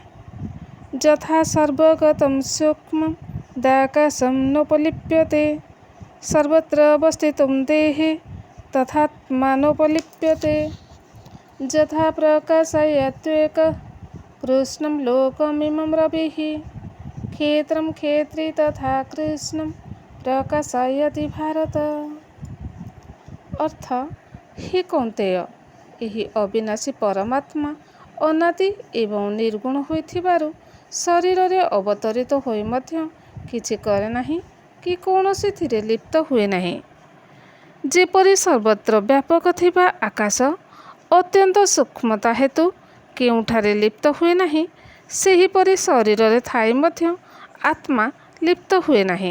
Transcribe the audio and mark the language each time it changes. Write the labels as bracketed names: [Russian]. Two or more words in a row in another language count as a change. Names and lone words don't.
[Sanskrit] यथा सर्वगतं सूक्ष्मं दाकाशं नोपलिप्यते सर्वत्र अवस्थितं देहे तथात्मानोपलिप्यते यथा प्रकाशयत्येक कृष्णं लोकमिमं रविः क्षेत्रं क्षेत्री तथा कृष्णं प्रकाशयति भारत। अर्थ, हे कौन्तेय, [Odia] ଏହି ଅବିନାଶୀ ପରମାତ୍ମା ଅନାଦି ଏବଂ ନିର୍ଗୁଣ ହୋଇଥିବାରୁ ଶରୀରରେ ଅବତରିତ ହୋଇ ମଧ୍ୟ କିଛି କରେ ନାହିଁ କି କୌଣସିଥିରେ ଲିପ୍ତ ହୁଏ ନାହିଁ। ଯେପରି ସର୍ବତ୍ର ବ୍ୟାପକ ଥିବା ଆକାଶ ଅତ୍ୟନ୍ତ ସୂକ୍ଷ୍ମତା ହେତୁ କେଉଁଠାରେ ଲିପ୍ତ ହୁଏ ନାହିଁ, ସେହିପରି ଶରୀରରେ ଥାଇ ମଧ୍ୟ ଆତ୍ମା ଲିପ୍ତ ହୁଏ ନାହିଁ।